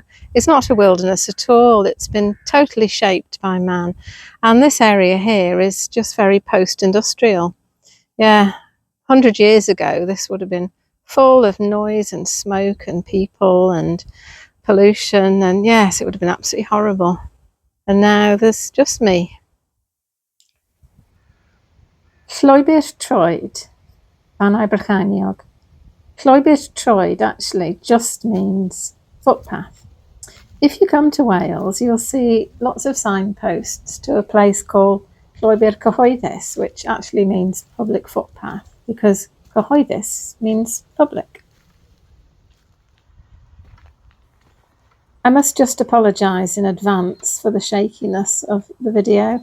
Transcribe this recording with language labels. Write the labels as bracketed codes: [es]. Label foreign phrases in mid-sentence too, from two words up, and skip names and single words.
[en] It's not a wilderness at all. It's been totally shaped by man, and this area here is just very post-industrial. Yeah, 100 years ago this would have been full of noise and smoke and people and pollution, and yes, it would have been absolutely horrible. And now there's just me. [cy] Llwybr troed, Banau Brycheiniog. Llwybr troed [en] actually just means footpath. If you come to Wales, you'll see lots of signposts to a place called [cy] Llwybr Cyhoeddus, [en] which actually means public footpath, because cyhoeddus means public. I must just apologise in advance for the shakiness of the video.